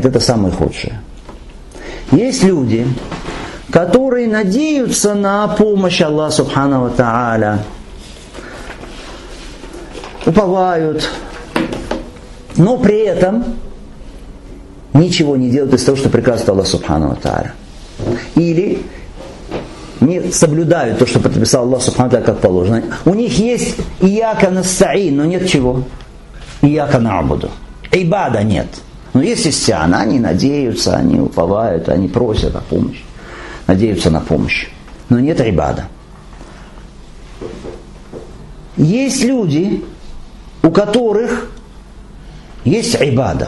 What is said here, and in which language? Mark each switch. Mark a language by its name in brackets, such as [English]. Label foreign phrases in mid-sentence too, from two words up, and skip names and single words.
[Russian] Это самое худшее. Есть люди, которые надеются на помощь Аллаха [Arabic] سبحانه وتعالى, [Russian] уповают, но при этом ничего не делают из того, что приказывает Аллах [Arabic] سبحانه وتعالى. [Russian] Или не соблюдают то, что предписал Аллах [Arabic] سبحانه وتعالى, [Russian] как положено. У них есть [Arabic] إياك نستعين, [Russian] но нет чего? [Arabic] إياك نعبد. [Russian] Ибада нет. Но есть истиана, они надеются, они уповают, они просят о помощи. Надеются на помощь. Но нет ибада. Есть люди, у которых есть ибада.